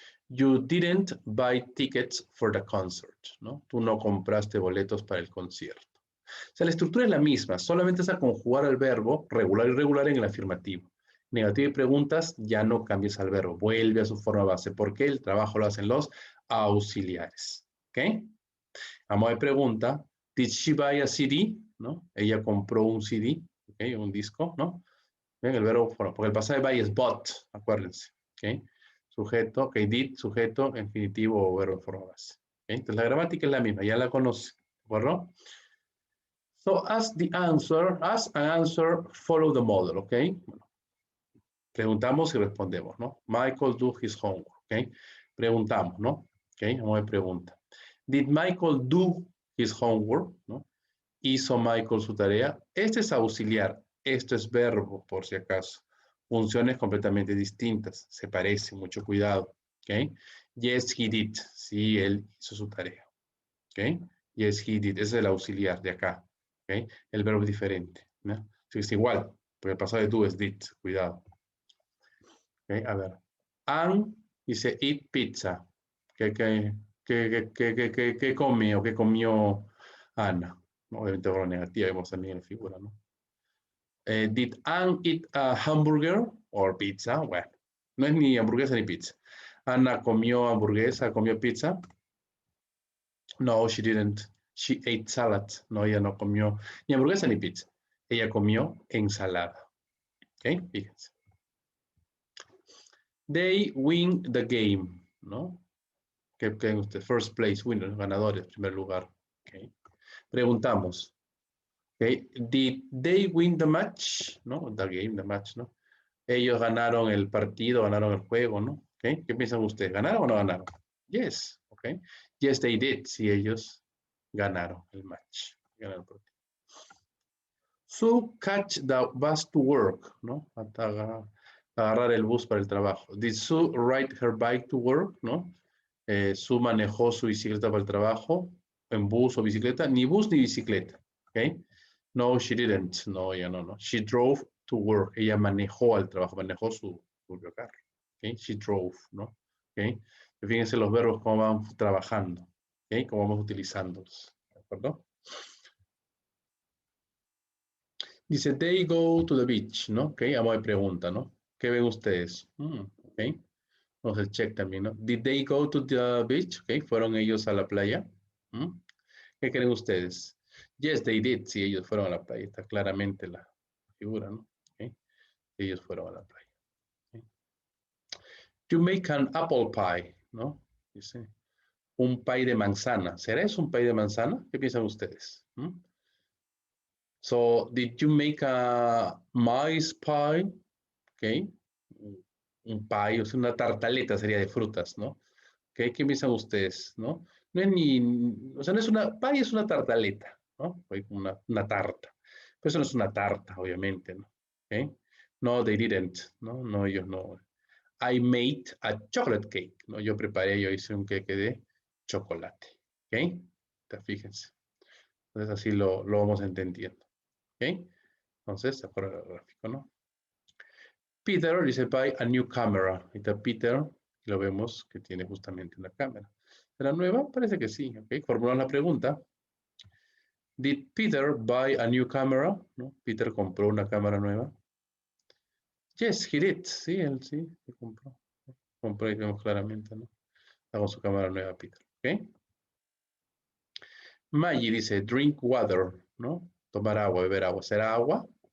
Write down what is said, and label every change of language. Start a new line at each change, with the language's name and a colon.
English: You didn't buy tickets for the concert,
Spanish: ¿no? Tú no compraste boletos para el concierto. O sea, la estructura es la misma, solamente es a conjugar el verbo regular y irregular en el afirmativo. Negativo y preguntas, ya no cambies al verbo, vuelve a su forma base, porque el trabajo lo hacen los auxiliares. ¿Ok? Vamos a ver pregunta.
English: Did she buy a CD?
Spanish: ¿No? Ella compró un CD, ¿ok? Un disco, ¿no? ¿Ven? El verbo, porque el pasado de buy es bought, acuérdense. ¿Ok? Sujeto, ok, did, sujeto, infinitivo o verbo en forma base. ¿Ok? Entonces la gramática es la misma, ya la conoce, ¿de acuerdo?
English: So as an answer, follow the model,
Spanish: ¿ok? Bueno, preguntamos y respondemos, ¿no?
English: Michael do his homework,
Spanish: ¿ok? Preguntamos, ¿no? ¿Ok? Vamos a ver pregunta.
English: Did Michael do his homework?
Spanish: ¿No? ¿Hizo Michael su tarea? Este es auxiliar, esto es verbo, por si acaso. Funciones completamente distintas, se parecen, mucho cuidado, ¿ok?
English: Yes, he did,
Spanish: sí, él hizo su tarea, ¿ok?
English: Yes, he did,
Spanish: ese es el auxiliar de acá. ¿Okay? El verbo es diferente, ¿no? Sí, es igual, porque el pasado de do es did, cuidado. ¿Okay? A ver. Ann dice
English: eat pizza.
Spanish: ¿Qué come o qué comió Ana? Obviamente por negativa, vemos también en la figura, ¿no?
English: Did Ann eat a hamburger or pizza?
Spanish: Bueno, no es ni hamburguesa ni pizza. Ana comió hamburguesa, comió pizza.
English: No, she didn't. She ate salad.
Spanish: No, ella no comió ni hamburguesa ni pizza. Ella comió ensalada. ¿Ok? Fíjense.
English: They win the game,
Spanish: ¿no? ¿Qué creen ustedes?
English: First place, winners, ganadores, primer lugar. ¿Ok? Preguntamos. ¿Ok? Did they win the match? ¿No? The game, the match, ¿no?
Spanish: Ellos ganaron el partido, ganaron el juego, ¿no? ¿Ok? ¿Qué piensan ustedes? ¿Ganaron o no ganaron? Yes, ¿ok?
English: Yes, they did.
Spanish: Sí, ellos ganaron el match. Ganaron el partido.
English: So catch the bus to work, ¿no?
Spanish: Agarrar el bus para el trabajo.
English: Did Sue ride her bike to work, ¿no?
Spanish: Sue manejó su bicicleta para el trabajo, en bus o bicicleta, ni bus ni bicicleta, ¿ok?
English: No, she didn't,
Spanish: no, ella no, no.
English: She drove to work,
Spanish: ella manejó al trabajo, manejó su propio carro, ¿ok?
English: She drove,
Spanish: ¿no? ¿Ok? Fíjense los verbos cómo van trabajando, ¿ok? Cómo vamos utilizándolos, ¿de acuerdo? Dice,
English: they go to the beach,
Spanish: ¿no? Ok, vamos a pregunta, ¿no? ¿Qué ven ustedes? Ok, vamos a check también, ¿no?
English: Did they go to the beach?
Spanish: Ok, ¿fueron ellos a la playa? ¿Qué creen ustedes?
English: Yes, they did.
Spanish: Sí, ellos fueron a la playa. Está claramente la figura, ¿no? Okay. Ellos fueron a la playa. Okay.
English: You make an apple pie,
Spanish: ¿no? Dice, un pie de manzana. ¿Será eso un pie de manzana? ¿Qué piensan ustedes?
English: So, did you make a maize pie? Okay.
Spanish: Un pie, o sea, una tartaleta sería de frutas, ¿no? Okay. ¿Qué piensan ustedes, no? No es ni, o sea, no es una, pie es una tartaleta, ¿no? Una tarta. Pero eso no es una tarta, obviamente, ¿no?
English: ¿Okay? No, they didn't, ¿no?
Spanish: No, ellos no.
English: I made a chocolate cake, ¿no?
Spanish: Yo hice un queque de chocolate, ¿ok? Fíjense. Entonces así lo vamos entendiendo, ¿ok? Entonces, de acuerdo al gráfico, ¿no? Peter dice,
English: buy a new camera.
Spanish: Ahí está Peter, lo vemos que tiene justamente una cámara. ¿Será nueva? Parece que sí, ¿ok? Formulamos la pregunta.
English: Did Peter buy a new camera? ¿No?
Spanish: Peter compró una cámara nueva.
English: Yes, he did.
Spanish: Sí, él sí, compró. Compró y vemos claramente, ¿no? Está con su cámara nueva, Peter, ¿ok? Maggie dice,
English: drink water,
Spanish: ¿no? Tomar agua, beber agua. ¿Será agua?